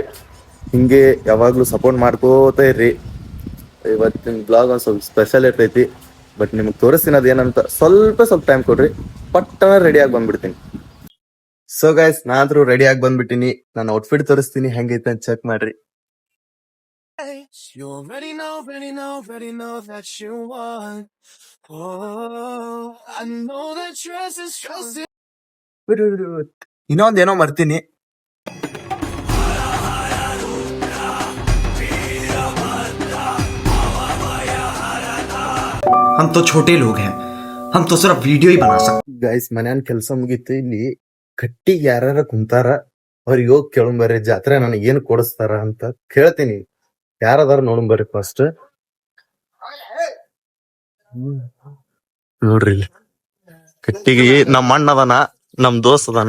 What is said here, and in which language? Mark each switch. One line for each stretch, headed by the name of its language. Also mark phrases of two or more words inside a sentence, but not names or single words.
Kannada: ಹಿಂಗೆ ಯಾವಾಗ್ಲೂ ಸಪೋರ್ಟ್ ಮಾಡ್ಕೋತ ಇರ್ರಿ. ಇವತ್ತಿನ ಬ್ಲಾಗ್ ಒಂದು ಸ್ವಲ್ಪ ಸ್ಪೆಷಲ್ ಇರ್ತೈತಿ, ಬಟ್ ನಿಮ್ಗೆ ತೋರಿಸ್ತೀನಿ ಅದೇನಂತ. ಸ್ವಲ್ಪ ಟೈಮ್ ಕೊಡ್ರಿ, ಪಟ್ಟನ ರೆಡಿಯಾಗಿ ಬಂದ್ಬಿಡ್ತೀನಿ.
English: so guys,
Kannada: ನಾನಾದ್ರೂ ರೆಡಿಯಾಗಿ ಬಂದ್ಬಿಟ್ಟಿನಿ. ನಾನು ಔಟ್ಫಿಟ್ ತೋರಿಸ್ತೀನಿ ಹೆಂಗೈತೆ ಅಂತ ಚೆಕ್ ಮಾಡ್ರಿ.
English: You already know that you want. Oh, I know that dress is trusted.
Kannada: ಇನ್ನೊಂದೇನೋ ಮರ್ತೀನಿ.
Hindi: हम तो छोटे लोग हैं, हम तो सिर्फ वीडियो ही बना सकते।
Kannada: ಗೈಸ್, ಮನ್ಯಾನ್ ಕೆಲ್ಸ ಮುಗೀತು. ಇಲ್ಲಿ ಕಟ್ಟಿಗೆ ಯಾರ ಕುಂತಾರ, ಅವ್ರಿಗೆ ಹೋಗಿ ಕೇಳಂಬರ್ರಿ ಜಾತ್ರೆ ನನಗೆ ಏನ್ ಕೊಡಿಸ್ತಾರ ಅಂತ ಕೇಳ್ತೀನಿ. ಯಾರದಾರ ನೋಡಂಬರ್ರಿ ಫಸ್ಟ್. ನೋಡ್ರಿ ಇಲ್ಲಿ ಕಟ್ಟಿಗೆ ನಮ್ಮ ಅಣ್ಣ ಅದಾನ, ನಮ್ ದೋಸ್ತ್ ಅದಾನ.